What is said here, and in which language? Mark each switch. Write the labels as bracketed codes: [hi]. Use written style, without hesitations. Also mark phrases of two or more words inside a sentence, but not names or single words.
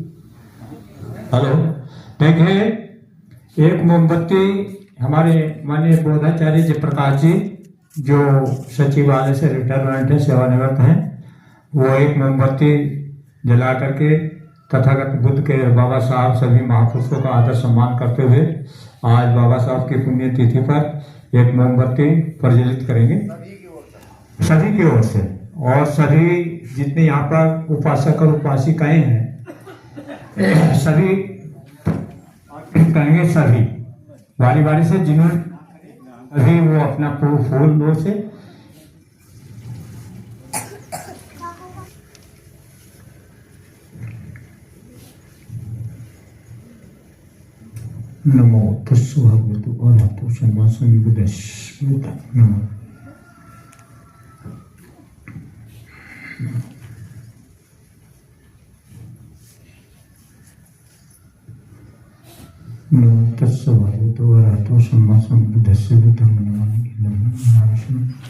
[hi] हेलो, देखिए एक मोमबत्ती हमारे माननीय बौद्धाचार्य जी प्रकाश जी जो सचिवालय से रिटायरमेंट है, सेवानिवृत्त हैं, वो एक मोमबत्ती जला करके तथागत बुद्ध के बाबा साहब सभी महापुरुषों का आदर सम्मान करते हुए आज बाबा साहब की पुण्य तिथि पर एक मोमबत्ती प्रज्वलित करेंगे सभी की ओर से। और सभी जितने यहाँ पर उपासक और उपासिकाएं हैं सभी कहेंगे, सभी बारी बारी से जिन्होंने अभी वो अपना फूल लो से [pi] नमो तस्सु भगवतो अरहतो सम्मा सम्बुद्धस्स। नमो नमो तस्सु भगवतो अरहतो सम्मा सम्बुद्धस्स। बुद्धं नमामि। नमो विष्णु।